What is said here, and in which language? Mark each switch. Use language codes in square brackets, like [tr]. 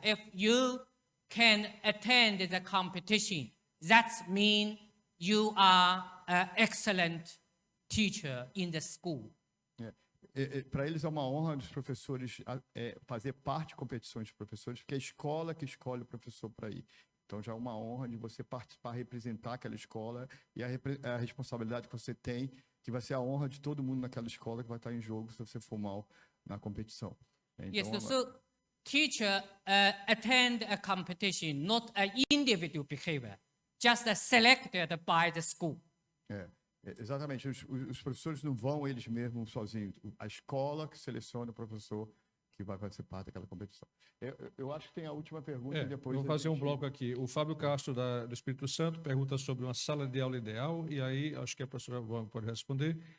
[en] If you can attend the competition, that means you are an excellent teacher in the school. [pt] Para eles é uma honra dos professores fazer parte de competições de professores, porque é a escola que escolhe o professor para ir. Então, já é uma honra de você participar, representar aquela escola e a responsabilidade que você tem, que vai ser a honra de todo mundo naquela escola que vai estar em jogo se você for mal na competição. Então, [en] yes, so teacher attend a competition, not an individual behavior, just selected by the school. [pt] Exatamente. Os professores não vão eles mesmos sozinhos. A escola que seleciona o professor que vai participar daquela competição. Eu acho que tem a última pergunta e depois... Vou fazer um bloco aqui. O Fábio Castro, do Espírito Santo, pergunta sobre uma sala de aula ideal, e aí acho que a professora Huang pode responder.